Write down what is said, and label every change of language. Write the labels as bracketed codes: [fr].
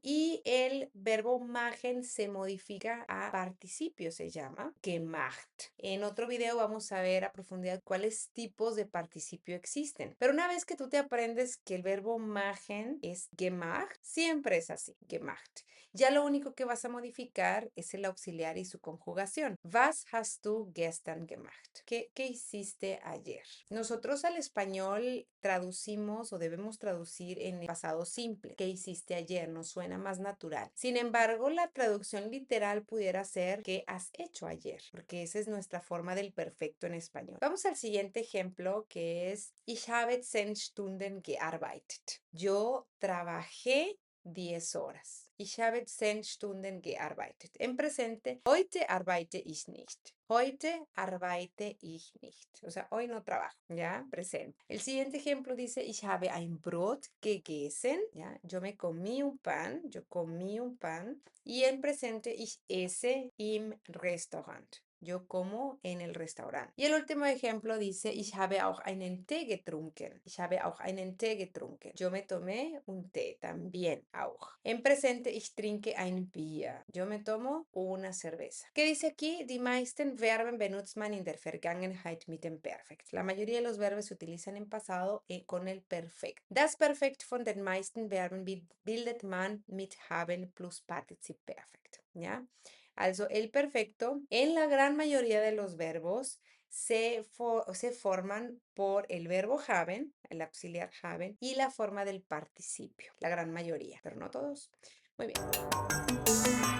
[es] Y el verbo machen se modifica a participio, se llama gemacht. En otro video vamos a ver a profundidad cuáles tipos de participio existen. Pero una vez que tú te aprendes que el verbo machen es gemacht, siempre es así, gemacht. Ya lo único que vas a modificar es el auxiliar y su conjugación. [de] Was hast du gestern gemacht? [es] ¿Qué hiciste ayer? Nosotros al español traducimos o debemos traducir en el pasado simple. ¿Qué hiciste ayer? Nos suena más natural. Sin embargo, la traducción literal pudiera ser ¿qué has hecho ayer? Porque esa es nuestra forma del perfecto en español. Vamos al siguiente ejemplo que es Ich habe 10 Stunden gearbeitet. Yo trabajé 10 horas. [de] Ich habe 10 Stunden gearbeitet. En presente, heute arbeite ich nicht. [es] Heute arbeite ich nicht. O sea, hoy no trabajo, ¿ya? Presente. El siguiente ejemplo dice, ich habe ein Brot gegessen, ¿ya? Yo me comí un pan, yo comí un pan. Y en presente, ich esse im Restaurant. Yo como en el restaurante. [de] Y el último ejemplo dice, ich habe auch einen Tee getrunken. Ich habe auch einen Tee getrunken. [es] Yo me tomé un té también, auch. En presente, ich trinke ein Bier. Yo me tomo una cerveza. ¿Qué dice aquí? [de] Die meisten Verben benutzt man in der Vergangenheit mit dem Perfekt. [es] La mayoría de los verbos se utilizan en pasado con el perfekt. [de] Das Perfekt von den meisten Verben bildet man mit haben plus Partizip Perfekt. [es] ¿Ya? Also, el perfecto, en la gran mayoría de los verbos, se forman por el verbo haben, el auxiliar haben, y la forma del participio, la gran mayoría, pero no todos. Muy bien.